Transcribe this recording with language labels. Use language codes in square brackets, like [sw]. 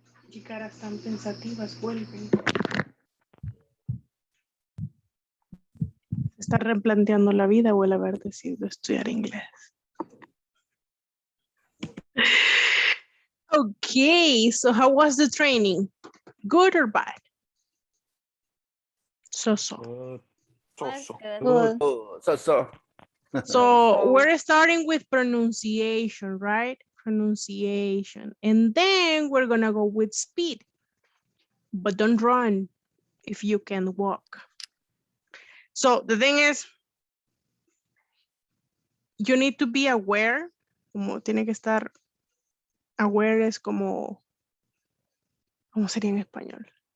[es] Qué caras tan pensativas vuelven. Se está replanteando la vida o el haber decidido estudiar inglés. [en] Okay, so how was the training? Good or bad? So. Was So. good. Good. Oh, so. So we're starting with pronunciation, right? Pronunciation. And then we're gonna go with speed. But don't run if you can walk. So the thing is, you need to be aware, [es] como tiene que estar aware es como, ¿cómo sería en español?